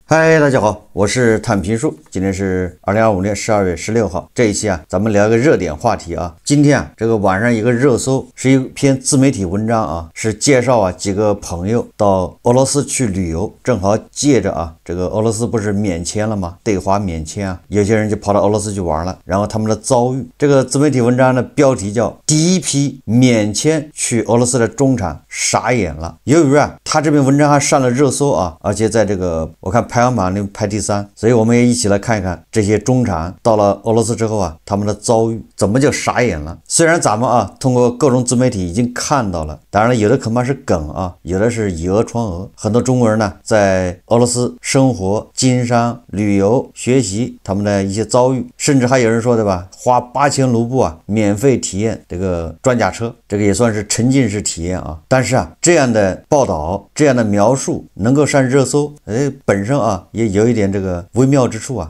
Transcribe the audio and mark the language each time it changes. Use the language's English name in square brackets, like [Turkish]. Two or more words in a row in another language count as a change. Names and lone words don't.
[Chinese] 嗨，大家好，我是坦平叔。今天是2025年12月16号。這一期咱們聊一個熱點話題啊。今天這個晚上一個熱搜是一篇自媒體文章啊，是介紹幾個朋友到俄羅斯去旅遊，正好借着這個俄羅斯不是免簽了嗎？對華免簽啊，有些人就跑到俄羅斯去玩了，然後他們的遭遇。這個自媒體文章的標題叫第一批免簽去俄羅斯的中產傻眼了。由於他這篇文章還上了熱搜啊，而且在這個我看排行榜裡排第3，所以我們也一起來看一看這些中產到了俄羅斯之後他們的遭遇怎么就傻眼了。虽然咱们通過各種自媒體已經看到了，當然了，有的恐怕是梗有的是以訛傳訛。很多中國人呢在俄羅斯生活、經商、旅遊、學習他們的一些遭遇，甚至還有人說，對吧，花8000盧布免費體驗這個裝甲車，這個也算是沉浸式體驗啊。但是這樣的報道、這樣的描述能夠上熱搜，本身也有一點這個微妙之處啊。